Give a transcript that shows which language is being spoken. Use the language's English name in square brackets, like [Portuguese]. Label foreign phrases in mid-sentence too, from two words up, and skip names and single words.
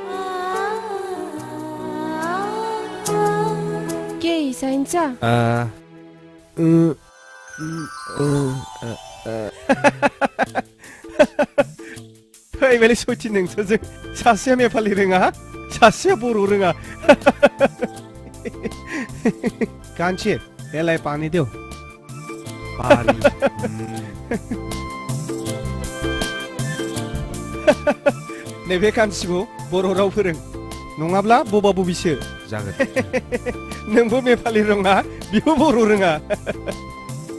[Nepali] के इसाइन्सा [Bodo] फैबायलै सयथि नोंसोरजों सासेया नेपालि रोङा सासेया बर' रोङा कान्छी [Nepali] यसलाई पानी देऊ पानी [Bodo] नैबे कान्छीखौ बर' राव फोरों नङाब्ला बबा बबिसो जागोन नोंबो नेपालि रोङा बिबो बर' रोङा